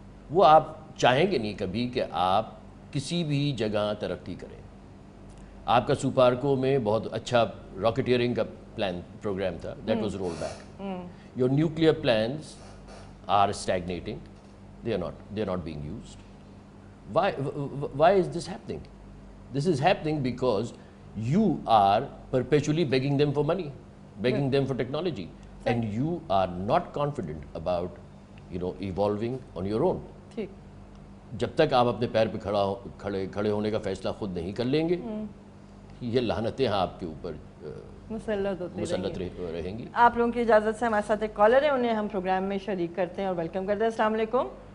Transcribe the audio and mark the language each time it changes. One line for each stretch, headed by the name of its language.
Urdu: وہ آپ چاہیں گے نہیں کبھی کہ آپ کسی بھی جگہ ترقی کریں. آپ کا سوپارکو میں بہت اچھا راکٹیئرنگ کا پروگرام تھا,
English: That was roll back. Your nuclear plans are stagnating, they are not being used. Why is this happening? This is happening because you are perpetually begging them for money, begging them for technology, and you are not confident about, evolving on your own.
Urdu: ٹھیک. جب تک آپ اپنے پیر پہ کھڑے ہونے کا فیصلہ خود نہیں کر لیں گے یہ لعنتیں آپ کے اوپر مسلط رہیں گی. آپ لوگوں کی اجازت سے ہمارے ساتھ ایک کالر ہے, انہیں ہم پروگرام میں شریک کرتے ہیں اور ویلکم کرتے ہیں. السلام علیکم.